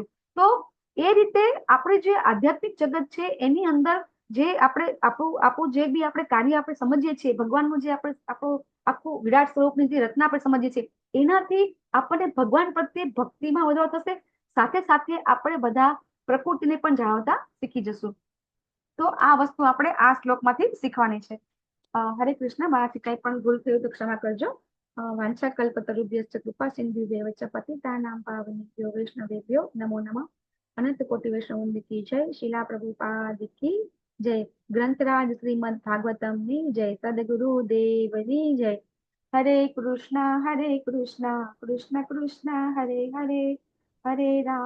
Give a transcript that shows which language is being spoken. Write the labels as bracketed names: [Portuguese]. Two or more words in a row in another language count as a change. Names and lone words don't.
[Gujarati] તો એ રીતે આપણે જે આધ્યાત્મિક જગત છે એની અંદર જે આપણે આપણું જે બી આપણે કાર્ય આપણે સમજીએ છીએ, ભગવાનનું જે આપણે આપણું આખું વિરાટ સ્વરૂપની જે રચના આપણે સમજીએ છીએ, એનાથી આપણને ભગવાન પ્રત્યે ભક્તિમાં વધારો થશે. સાથે સાથે આપણે બધા પ્રકૃતિને પણ જાણવતા શીખી જશું. તો આ વસ્તુ આપણે આ શ્લોકમાંથી શીખવાની છે. હરે કૃષ્ણ. મારાથી કંઈ પણ ભૂલ થયું તો ક્ષમા કરજો. [Sanskrit] વાંછા કલ્પતરુભ્યશ્ચ કૃપા સિંધુભ્યૈવ ચ પતિતાનાં પાવનેભ્યો વૈષ્ણવેભ્યો નમો નમઃ. [Gujarati] અનંત કોટિ વૈષ્ણવ કી જય. શીલા પ્રભુપાદ કી જય. ગ્રંથરાજ શ્રીમદ ભાગવતમની જય. સદગુરુ દેવની જય. [Sanskrit] હરે કૃષ્ણ કૃષ્ણ કૃષ્ણ હરે હરે, હરે રામ